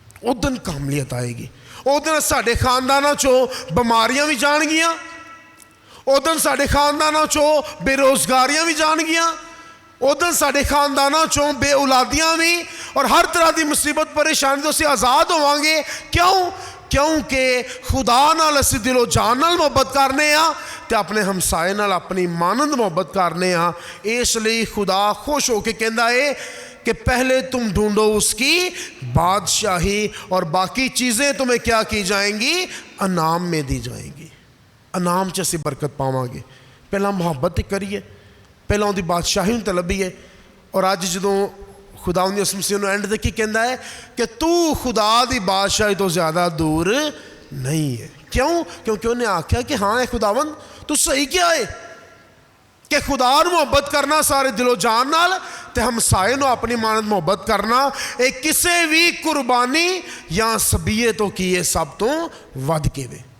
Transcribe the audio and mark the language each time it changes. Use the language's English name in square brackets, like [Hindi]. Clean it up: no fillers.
[Punjabi] ਉਦੋਂ ਕਾਮਲੀਅਤ ਆਏਗੀ। ਉਦੋਂ ਸਾਡੇ ਖਾਨਦਾਨਾਂ 'ਚੋਂ ਬਿਮਾਰੀਆਂ ਵੀ ਜਾਣਗੀਆਂ, ਉਦੋਂ ਸਾਡੇ ਖਾਨਦਾਨਾਂ 'ਚੋਂ ਬੇਰੁਜ਼ਗਾਰੀਆਂ ਵੀ ਜਾਣਗੀਆਂ, ਉਦੋਂ ਸਾਡੇ ਖਾਨਦਾਨਾਂ 'ਚੋਂ ਬੇਔਲਾਦੀਆਂ ਵੀ, ਔਰ ਹਰ ਤਰ੍ਹਾਂ ਦੀ ਮੁਸੀਬਤ ਪਰੇਸ਼ਾਨੀ ਤੋਂ ਅਸੀਂ ਆਜ਼ਾਦ ਹੋਵਾਂਗੇ। ਕਿਉਂ? ਕਿਉਂਕਿ ਖੁਦਾ ਨਾਲ ਅਸੀਂ ਦਿਲੋਂ ਜਾਨ ਨਾਲ ਮੁਹੱਬਤ ਕਰਨੇ ਆ ਤੇ ਆਪਣੇ ਹਮਸਾਏ ਨਾਲ ਆਪਣੀ ਮਾਨੰਦ ਮੁਹੱਬਤ ਕਰਨੇ ਆ। ਇਸ ਲਈ ਖੁਦਾ ਖੁਸ਼ ਹੋ ਕੇ ਕਹਿੰਦਾ ਏ [Urdu] کہ پہلے تم ڈھونڈو اس کی بادشاہی اور باقی چیزیں تمہیں کیا کی جائیں گی؟ انعام میں دی جائیں گی. [Punjabi] انعام چ اسی برکت پاواں گے. پہلا محبت کریے, پہلا ان دی بادشاہی طلبیے. اور اج جدوں خدا یسوع مسیح نوں اینڈ تے کی کہندا ہے کہ تو خدا دی بادشاہی تو زیادہ دور نہیں ہے. کیوں؟ کیونکہ انہیں آکھیا کہ ہاں اے خداوند تو صحیح کیا ہے کہ خدا نو محبت کرنا سارے دل و جان نال تے ہمسائے نو اپنی مانند محبت کرنا ایک کسے بھی قربانی یا سبیے تو کیے سب تو ود کے وے.